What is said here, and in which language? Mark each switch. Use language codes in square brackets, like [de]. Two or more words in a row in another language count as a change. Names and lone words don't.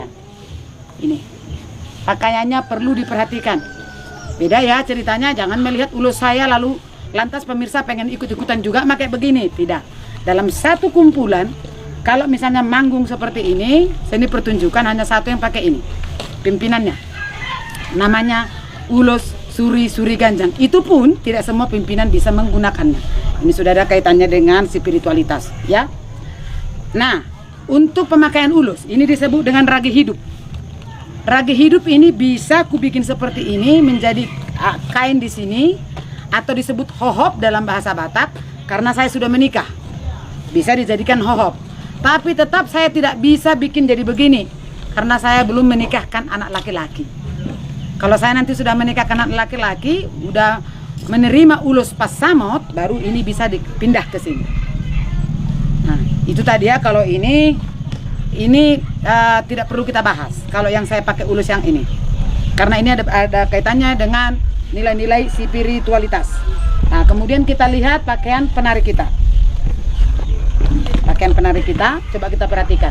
[id] Ini pakaiannya perlu diperhatikan. Beda ya ceritanya, jangan melihat ulus saya lalu lantas pemirsa pengen ikut-ikutan juga pakai begini. Tidak. Dalam satu kumpulan, kalau misalnya manggung seperti ini, seni pertunjukan hanya satu yang pakai ini. Pimpinannya. Namanya ulus suri ganjang. Itu pun tidak semua pimpinan bisa menggunakannya. Ini sudah ada kaitannya dengan spiritualitas, ya. Nah, untuk pemakaian ulus, ini disebut dengan ragi hidup. Ragi hidup ini bisa ku bikin seperti ini menjadi kain di sini, atau disebut hohop dalam bahasa Batak, karena saya sudah menikah. Bisa dijadikan hohop. Tapi tetap saya tidak bisa bikin jadi begini, karena saya belum menikahkan anak laki-laki. Kalau saya nanti sudah menikahkan anak laki-laki, udah menerima ulus pasamot, baru ini bisa dipindah ke sini. Nah, itu tadi ya. Kalau ini tidak perlu kita bahas. Kalau yang saya pakai ulus yang ini, karena ini ada kaitannya dengan nilai-nilai spiritualitas. Nah, kemudian kita lihat pakaian penari kita. Pakaian penari kita, coba kita perhatikan.